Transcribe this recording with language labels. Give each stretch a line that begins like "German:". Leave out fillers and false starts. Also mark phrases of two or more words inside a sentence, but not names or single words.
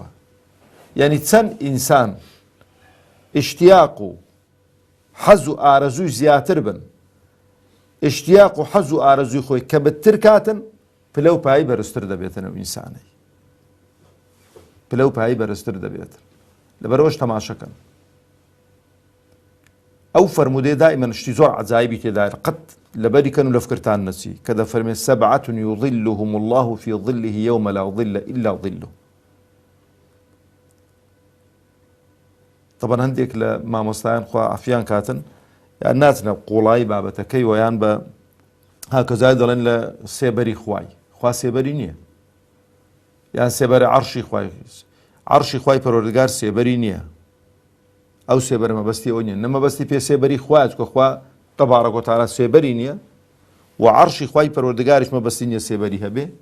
Central Kurdish: یعنی چەند ئینسان ئیشتیاق و حەز و ئارەزووی زیاتر بن، ئیشتیاق و حەز و ئارەزووی خۆی کە بتر کاتن، پلە و پایی بەرزتر دەبێتنەوە ئینسانەی، پلە و پایی بەرزتر دەبێتن. لەبەرەوەش تەماشەکەن. ئەو فەرمودەیە دائیمەن شتی زۆر عەجایبی تێدایە قەت لەبەری کەن و لە فکرتان نەچی کە دەفەرمێ
Arabic: سەبعەة یوظلهم الله في ظله يوم لا ظل إلا ظله.
Central Kurdish: طبعا هەندێک لە مامۆستایان خوا عەفیان کاتن یان ناچنە قوڵایی بابەتەکەی و یان بە هاکەزای دەڵێن لە سێبەری خوای، خوا سێبەری نییە، یان سێبەری عەرشی خوای، عەرشی خوای پەروەردگار سێبەری نییە. ئەو سێبەرە مەبەستی ئەو نییە، نەمەبەستی پێ سێبەری خوایە چونکە خوا تەبارەک و تەعالا سێبەری نییە و عەرشی خوای پەروەردگاریش مەبەستی نییە سێبەری هەبێ.